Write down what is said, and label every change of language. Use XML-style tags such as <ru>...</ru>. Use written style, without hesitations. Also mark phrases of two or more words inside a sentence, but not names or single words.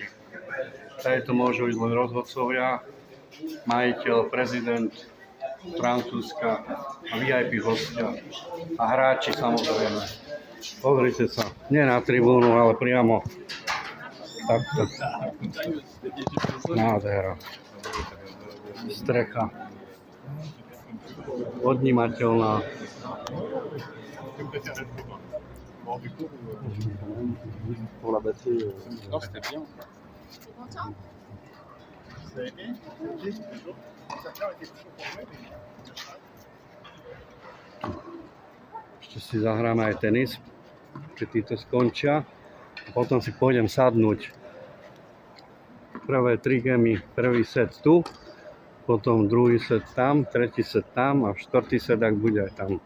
<sk>Tady to môžu ísť len rozhodcovia, majiteľ, prezident Francúzska a VIP hostia. A hráči samozrejme. Pozrite sa, nie na tribúnu, ale priamo takto. Nádhera. Strecha. Odnímateľná.</sk> <fr>Pour la batterie. Non, c'était bien. T'es content? Ça a été?</fr> <sk>Ešte si zahráme aj tenis, keď títo skončia. A potom si pôjdem sadnúť. Prvé 3 gamy, prvý set tu, potom druhý set tam, tretí set tam a štvrtý set, ak bude aj tam.</sk>